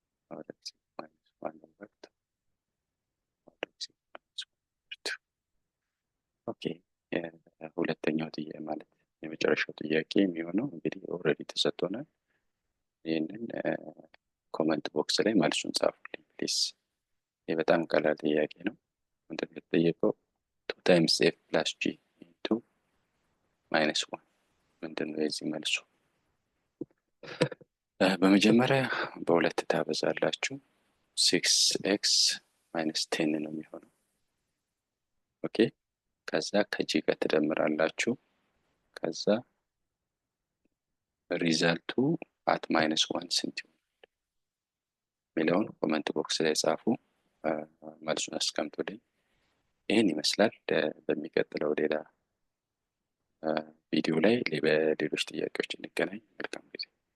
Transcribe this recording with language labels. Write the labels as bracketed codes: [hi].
[en] Our x is minus 1 over 2. Our x is minus 1 over 2. Okay. [am] ሁለተኛው ጥያቄ ማለት የመጨረሻው ጥያቄ የሚሆነው እንግዲህ ኦልሬዲ ተሰጥቶናል። ይህንን ኮመንት ቦክስ ላይ መልሱን ጻፉልኝ ፕሊዝ። ይህ በጣም ቀላል ጥያቄ ነው። ምንድን ነው የተጠየቀው? [en] 2 times f plus g into minus 1 [am] ምንድን ነው የዚህ መልሱ? በመጀመሪያ በሁለት ታበዛላችሁ [en] 6x minus 10 [am] ነው የሚሆነው። ኦኬ ከዛ ከጂ ጋር ትደምራላችሁ። ከዛ ሪዛልቱ [en] at minus 1 [am] ስንት ይሆናል የሚለውን ኮመንት ቦክስ ላይ ጻፉ። መልሱን አስቀምጡልኝ። ይህን ይመስላል። በሚቀጥለው ሌላ ቪዲዮ ላይ በሌሎች ጥያቄዎች እንገናኝ። መልካም ጊዜ።